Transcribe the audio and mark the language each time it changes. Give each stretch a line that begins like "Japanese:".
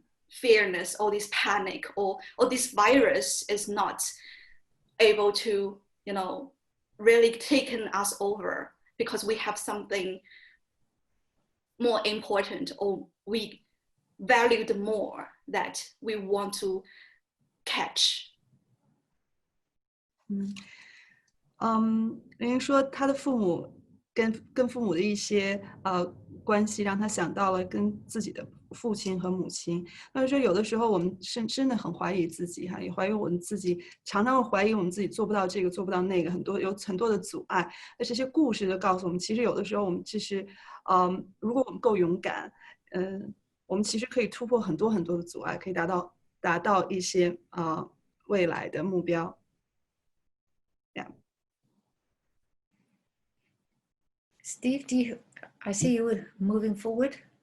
English: fearness, all this panic, or this virus is not able to, you know, really taken us over because we have something more important, or we valued more that we want to catch.
Chinese: 玲玲说她的父母跟父母的一些关系，让她想到了跟自己的父亲和母亲。那就说有的时候我们真的很怀疑自己哈，也怀疑我们自己，常常会怀疑我们自己做不到这个，做不到那个，有很多的阻碍。那这些故事就告诉我们，其实有的时候我们其实如果我们够勇敢，我们其实可以突破很多的阻碍，可以达到一些未来的目标。
English: Yeah. Steve, I see you were moving forward.